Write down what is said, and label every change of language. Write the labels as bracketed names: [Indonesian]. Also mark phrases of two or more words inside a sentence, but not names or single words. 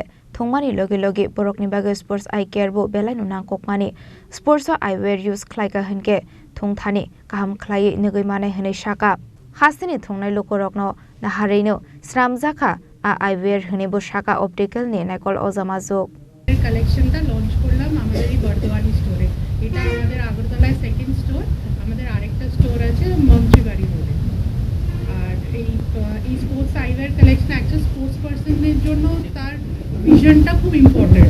[Kok Borok] thongmani logi borok ni bagai sports eye care bo belai nunang kokmani [English] sports Eyewear [Kok Borok] use khlaika hinke thongthani kaham khlai nugui mane hene shaka hasini thongnai lokorokno nahareino sramjaka a Eyewear hene bo shaka optical ni naikol ojama jok [Bangla] কালেকশনটা লঞ্চ করলাম আমাদের এই বর্ধমানি স্টোরে। এটা আমাদের আগরতলায় [English] second store, [Bangla] আমাদের আরেকটা স্টোর আছে মন্ত্রীবাড়ি রোডে। আর এই [English] sports eyewear [Bangla] কালেকশন একজন স্পোর্টস পার্সনের জন্য তার ভিশনটা খুব ইম্পর্টেন্ট।